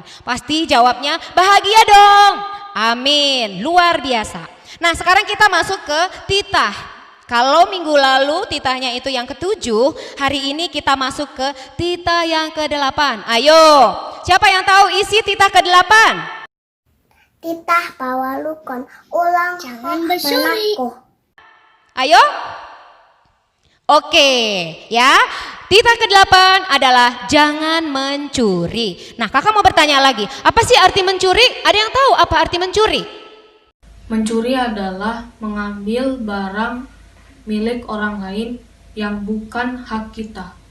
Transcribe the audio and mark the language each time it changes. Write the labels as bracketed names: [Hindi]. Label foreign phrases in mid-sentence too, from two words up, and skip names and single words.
[Indonesian] Pasti jawabnya bahagia dong. Amin, luar biasa. Nah sekarang kita masuk ke titah. Kalau minggu lalu titahnya itu yang ke-7, hari ini kita masuk ke titah yang ke-8. Ayo, siapa yang tahu isi titah ke-8? [Batak Simalungun] Titah pawalukon, ulang [Indonesian] jangan bersuri. Ayo. Oke, ya. Titah ke-8 adalah jangan mencuri. Nah, kakak mau bertanya lagi, apa sih arti mencuri? Ada yang tahu apa arti mencuri? Mencuri adalah mengambil barang milik orang lain yang bukan hak kita.